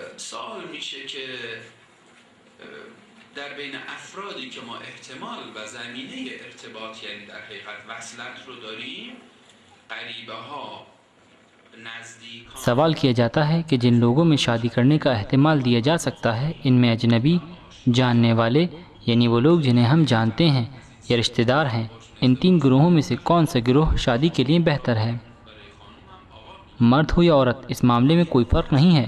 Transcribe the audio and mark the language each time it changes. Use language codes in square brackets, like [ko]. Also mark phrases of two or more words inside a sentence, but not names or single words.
[fa] سوال میشه که در بین افرادی که ما احتمال و زمینه ارتباط یعنی در حقیقت وصلت رو داریم قریبه ها نزدیکان. [ur] سوال کیا جاتا ہے کہ جن لوگوں میں شادی کرنے کا احتمال دیا جا سکتا ہے ان میں اجنبی، جاننے والے یعنی وہ لوگ جنہیں ہم جانتے ہیں یا رشتہ دار ہیں، ان تین گروہوں میں سے کون سا گروہ شادی کے لیے بہتر ہے؟ مرد ہو یا عورت اس معاملے میں کوئی فرق نہیں ہے۔